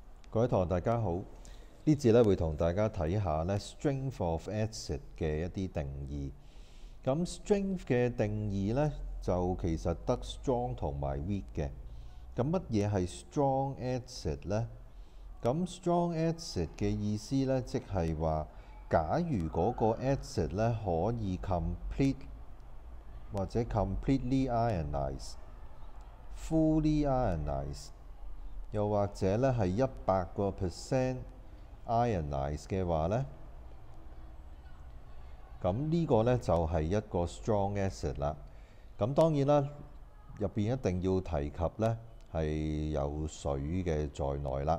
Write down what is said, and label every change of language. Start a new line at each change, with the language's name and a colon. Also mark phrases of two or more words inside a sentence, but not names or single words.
Cantonese: 各位同學大家好，呢節咧會同大家睇下咧
English: strength of acid
Cantonese: 嘅一啲定義。咁 strength 嘅定義咧就其實得 strong 同埋 weak 嘅。咁乜嘢係
English: strong acid
Cantonese: 呢？咁
English: strong acid
Cantonese: 嘅意思咧，即係話，假如嗰個 acid 咧可以 complete 或者
English: completely ionize、fully ionize，
Cantonese: 又或者咧係100% ionize 嘅話咧，咁呢個咧就係一個
English: strong acid
Cantonese: 啦。咁當然啦，入邊一定要提及咧係有水嘅在內啦。